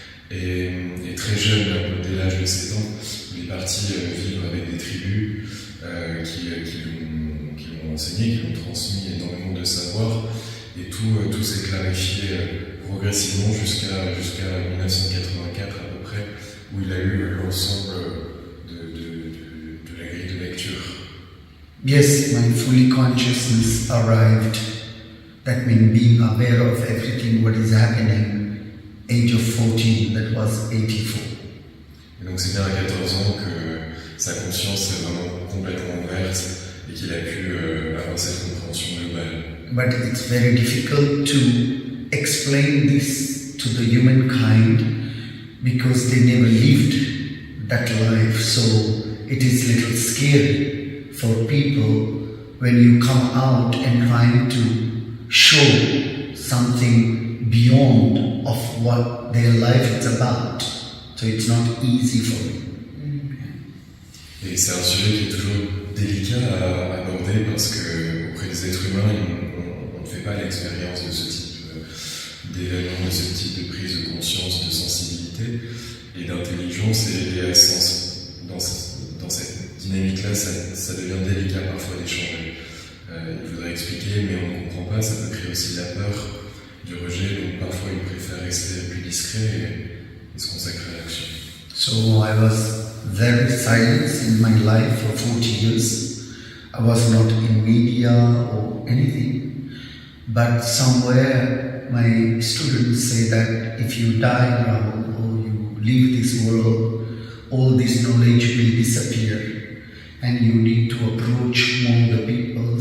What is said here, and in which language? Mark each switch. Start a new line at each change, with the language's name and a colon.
French: Et très jeune, dès l'âge de 7 ans, il est parti vivre avec des tribus qui l'ont enseigné, qui l'ont transmis énormément de savoir, et tout s'est clarifié progressivement jusqu'à 1984 à peu près, où il a eu l'ensemble de la grille de lecture.
English: Yes, my fully consciousness arrived. That means being aware of everything what is happening. Age of 14, that was 84.
French: Et donc c'est bien à 14 ans que sa conscience est vraiment complètement ouverte et qu'il a pu avoir cette compréhension globale.
English: But it's very difficult to explain this to the humankind because they never lived that life. So it is a little scary for people when you come out and trying to show something beyond of what their life is about. So it's not easy for me.
French: Et c'est un sujet qui est toujours délicat à aborder parce que auprès des êtres humains, on ne fait pas l'expérience de ce type d'événement, de ce type de prise de conscience, de sensibilité et d'intelligence. Et dans cette dynamique-là, ça devient délicat parfois d'échanger. Il faudrait expliquer, mais on ne comprend pas, ça peut créer aussi de la peur, du rejet, donc parfois il préfère rester plus discret et se consacrer à l'action.
English: So I was very silent in my life for 40 years. I was not in media or anything, but somewhere my students say that if you die, Rahul, or you leave this world, all this knowledge will disappear and you need to approach more the people.